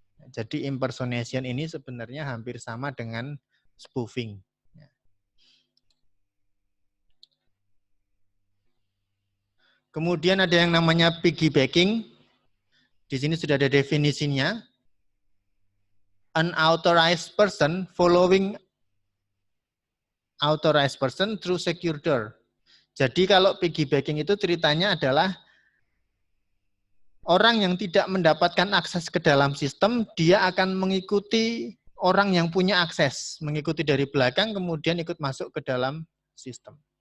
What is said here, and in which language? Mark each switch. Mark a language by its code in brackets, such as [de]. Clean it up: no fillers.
[id] Jadi impersonation ini sebenarnya hampir sama dengan spoofing. Kemudian ada yang namanya piggybacking. Di sini sudah ada definisinya. [en] Unauthorized person following authorized person through secure door. [id] Jadi kalau piggybacking itu ceritanya adalah orang yang tidak mendapatkan akses ke dalam sistem, dia akan mengikuti orang yang punya akses, mengikuti dari belakang, kemudian ikut masuk ke dalam sistem.